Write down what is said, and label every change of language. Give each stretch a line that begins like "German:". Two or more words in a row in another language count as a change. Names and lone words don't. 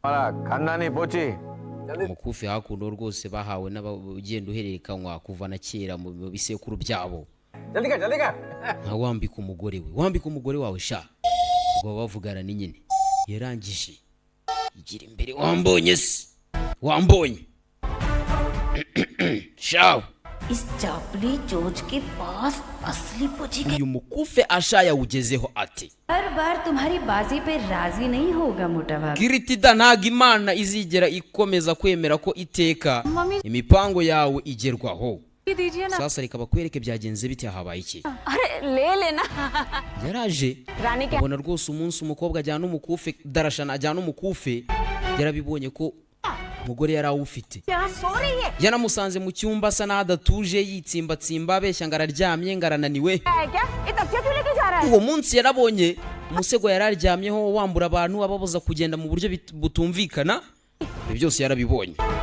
Kinyarwanda: umukufe hakuno rwose bahawe n'abagenda uhererekanywa kuva na kera mu bisekuru byabo nka wambika umugore wawe sha ubwo bavugana ni nyine yarangije igira imbere wambonye shaw
Hindi: इस चापली चोच के पास असली पूछी
Kinyarwanda: uyu mukufe Asha yawugezeho ati
Hindi: हर बार तुम्हारी बाजी पे राजी नहीं होगा मोटा भाभी
Kinyarwanda: Kiritida ntago Imana izigera ikomeza kwemera ko iteka imipango yawe igerwaho sasa reka bakwereke byagenze bite habaye iki
Hindi: ले लेना
Kinyarwanda: yaraje abona rwose umunsi umukobwa ajyana umukufe darashana ajyana umukufe yarabibonye ko umugore yarawufite yanamusanze mu cyumba asa n'adatuje yitsimbatsimba abeshya ngo araryamye ngo arananiwe uwo munsi yarabonye umusego yararyamyeho wambura abantu ababuza kugenda mu buryo butumvikana ibyo byose yarabibonye